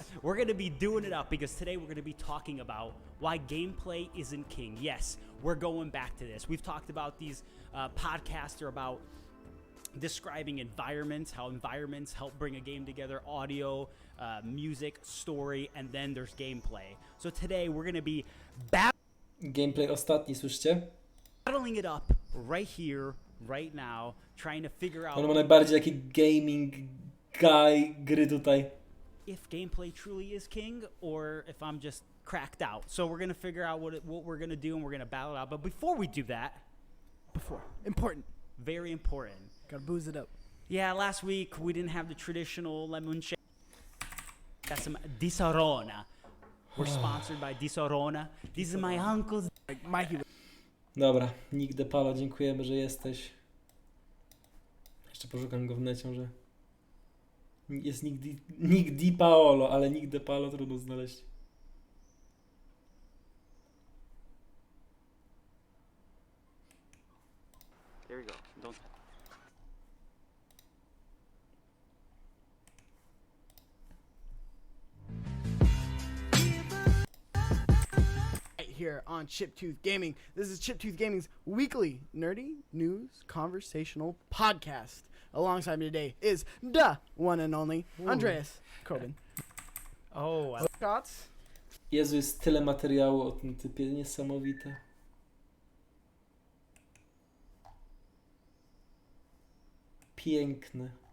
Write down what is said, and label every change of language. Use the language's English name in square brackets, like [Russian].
[English] We're going to be doing it up because today we're going to be talking about why gameplay isn't king. Yes, we're going back to this. We've talked about these podcasts are about describing environments, how environments help bring a game together, audio, music, story, and then there's gameplay. So today we're going to be [Polish] Gameplay ostatni, słyszycie? [English] battling it up right here, right now, trying to figure out [Polish] On ma najbardziej taki [English] gaming guy [Polish] gry tutaj. [English] if gameplay truly is king or if I'm just cracked out. So we're going to figure out what we're going to do, and we're going to battle it out. But before we do that, important. Very important. Gotta booze it up. Yeah, last week we didn't have the traditional lemon shake. Got some Di Sorona. We're sponsored by Di Sorona. These are my uncles. Like Mikey. [Polish] Dobra, Nick de Palo, dziękujemy, że jesteś. Jeszcze poszukam go w necie, że... Jest Nick Di Paolo, ale Nick De Paolo trudno znaleźć. [English] Here we go. Don't. Right here on Chiptooth Gaming. This is Chiptooth Gaming's weekly nerdy news conversational podcast. Alongside me today is the one and only Andreas Corbin. Oh, Scots. [Polish] Jezu, jest tyle materiału o tym typie, niesamowite. Piękne.